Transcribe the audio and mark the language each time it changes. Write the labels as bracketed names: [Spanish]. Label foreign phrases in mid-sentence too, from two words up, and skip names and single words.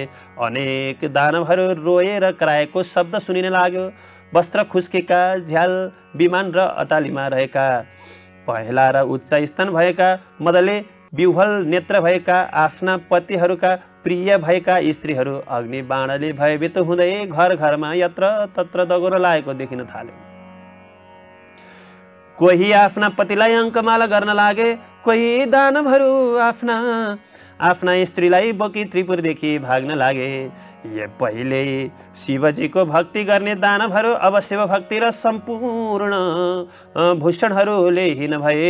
[Nepali] अनेक दानवहरू रोएर कराएको शब्द सुनिन लाग्यो। वस्त्र खुस्केका, झ्याल, विमान र अटालीमा रहेका, पहेँला र उच्च स्तन भएका, मदले विह्वल नेत्र भएका, आफ्ना पतिहरूका प्रिय भएका स्त्रीहरू अग्नि बाणले भयभीत हुँदै घर घरमा यत्र तत्र दगोर्न लागेको देखिन थाल्यो। कोही आफ्ना पतिलाई अङ्कमाला गर्न लागे, कोही दानवहरू आफ्ना स्त्रीलाई बोकी त्रिपुरदेखि भाग्न लागे। पहिले शिवजीको भक्ति गर्ने दानवहरू अब शिवभक्ति र सम्पूर्ण भूषणहरूले हीन भए।